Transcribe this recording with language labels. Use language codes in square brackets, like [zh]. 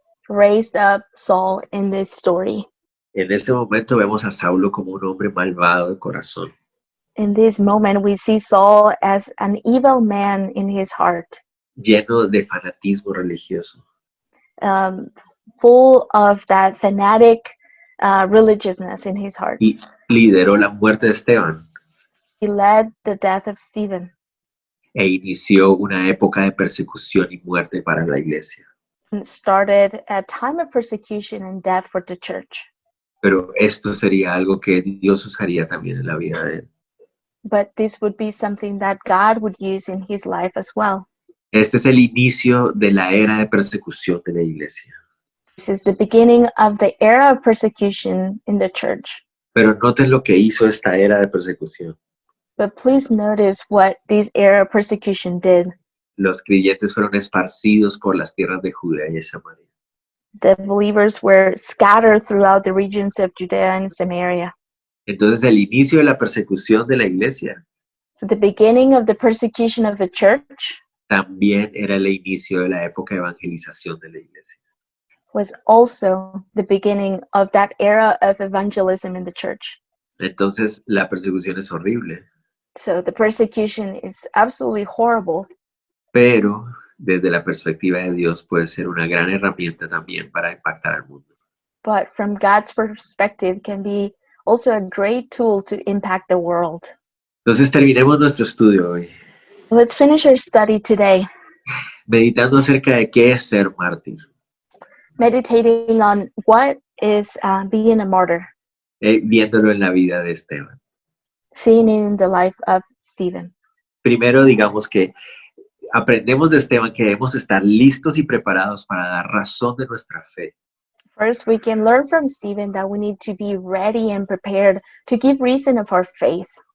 [en] raised up Saul in this story. [es] En este momento vemos a Saulo como un hombre malvado de corazón, [en] In this moment, we see Saul as an evil man in his heart, [es] lleno de fanatismo religioso. [en] full of that fanatic religiousness in his heart. [es] Y lideró la muerte de Esteban [en] He led the death of Stephen [es] e inició una época de persecución y muerte para la iglesia. [en] and started a time of persecution and death for the church. [es] Pero esto sería algo que Dios usaría también en la vida de él. [en] But this would be something that God would use in his life as well. [es] Este es el inicio de la era de persecución de la iglesia. [en] This is the beginning of the era of persecution in the church. [es] Pero noten lo que hizo esta era de persecución. [en] But please notice what this era of persecution did. [es] Los creyentes fueron esparcidos por las tierras de Judea y de Samaria. [en] The believers were scattered throughout the regions of Judea and Samaria. [es] Entonces el inicio de la persecución de la iglesia [en] So the beginning of the persecution of the church [es] también era el inicio de la época de evangelización de la iglesia. [en] was also the beginning of that era of evangelism in the church. [es] Entonces la persecución es horrible, [en] So the persecution is absolutely horrible, [es] pero desde la perspectiva de Dios puede ser una gran herramienta también para impactar al mundo. [en] but from God's perspective can be also a great tool to impact the world. [es] Entonces terminemos nuestro estudio hoy, [en] Let's finish our study today, [es] meditando acerca de qué es ser mártir, [en] meditating on what is being a martyr, [es] viéndolo en la vida de Esteban. [en] seeing it in the life of Stephen. [es] Primero, digamos que aprendemos de Esteban que debemos estar listos y preparados para dar razón de nuestra fe. [en] First, we can learn from Stephen that we need to be ready and prepared to give reason of our faith.